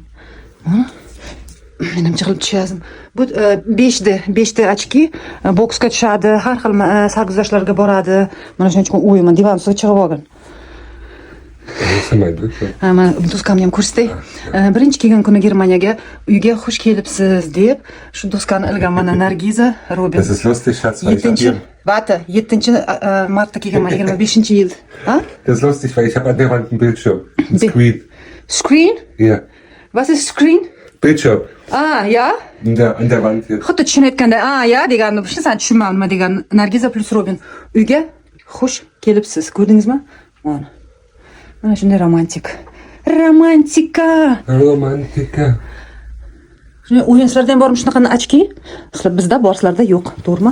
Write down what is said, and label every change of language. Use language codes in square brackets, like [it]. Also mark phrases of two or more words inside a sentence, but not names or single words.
[uz] Menimcha qilib tushazim. Bu 5 ochki boksga tushadi, har xil sarguzashtlarga boradi. Mana shuning uchun o'yman, divan ustiga chiqib olgan. Mana do'skamni ham ko'rsatay. Birinchi kelgan kuni Germaniyaga uyga xush kelibsiz deb shu do'skani ilgan mana Nargiza, Robin. [de] Das ist lustig, Schatz, weil [uz] 7 martda kelganman, 25-yil. Ha? [de] Das ist lustig, weil ich habe an der Wand einen Bildschirm. Ein Screen. Screen? Ja. Was ist Screen? Bildschirm. Ya? An der Wand hier. [uz] Xuddi tushunayotganda, ya deganni, sen tushunmading nima degan. Nargiza plus Robin uyga xush kelibsiz. Ko'rdingizmi? Mana shunday romantika. Shunday o'yinchilarda ham bormi shunaqa ochki? Bizda bor, sizlarda yo'q, to'g'rimi?